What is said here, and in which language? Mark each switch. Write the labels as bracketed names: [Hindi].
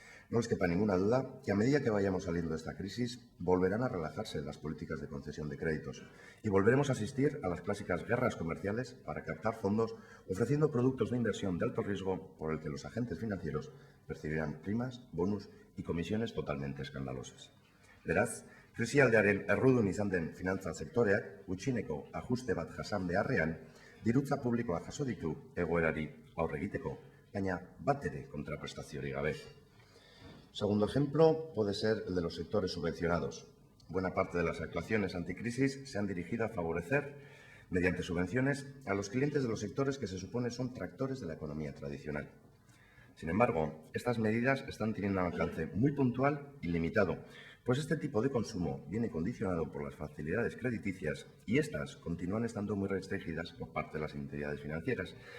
[Spanish] No les quepa ninguna duda que a medida que vayamos saliendo de esta crisis, volverán a relajarse las políticas de concesión de créditos y volveremos a asistir a las clásicas guerras comerciales para captar fondos, ofreciendo productos de inversión de alto riesgo por el que los agentes financieros percibirán primas, bonus y comisiones totalmente escandalosas. [Basque] Beraz, krisialdearen errudun izan den finantza sektoreak gutxieneko ajuste bat jasan beharrean, dirutza publikoa jaso ditu egoerari aurre egiteko, baina batere kontraprestaziorik gabe. [Spanish] Segundo ejemplo puede ser el de los sectores subvencionados. Buena parte de las actuaciones anticrisis se han dirigido a favorecer, mediante subvenciones, a los clientes de los sectores que se supone son tractores de la economía tradicional. Sin embargo, estas medidas están teniendo un alcance muy puntual y limitado, pues este tipo de consumo viene condicionado por las facilidades crediticias y estas continúan estando muy restringidas por parte de las entidades financieras.